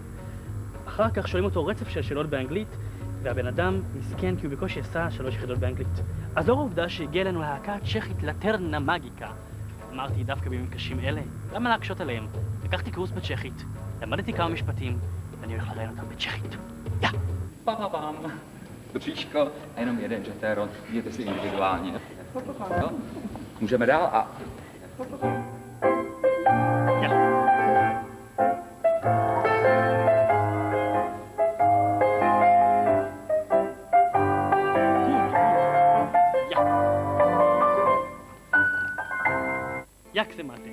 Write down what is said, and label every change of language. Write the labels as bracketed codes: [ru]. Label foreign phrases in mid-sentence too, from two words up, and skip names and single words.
[he] אחר כך שואלים אותו רצף של שאלות באנגלית, והבן אדם מסכן כי הוא בקושי עשה 3 יחידות באנגלית. אז לאור העובדה שהגיעה אלינו להקה הצ'כית לטרנה מגיקה, אמרתי דווקא בימים קשים אלה, למה להקשות עליהם? לקחתי קורס בצ'כית, למדתי kama משפטים, ואני הולך לראיין אותם בצ'כית. יא! Papapam. [cs] Bříško a jenom jeden žetéron, jděte si individuálně. No, můžeme dál a... יא! Jak se máte?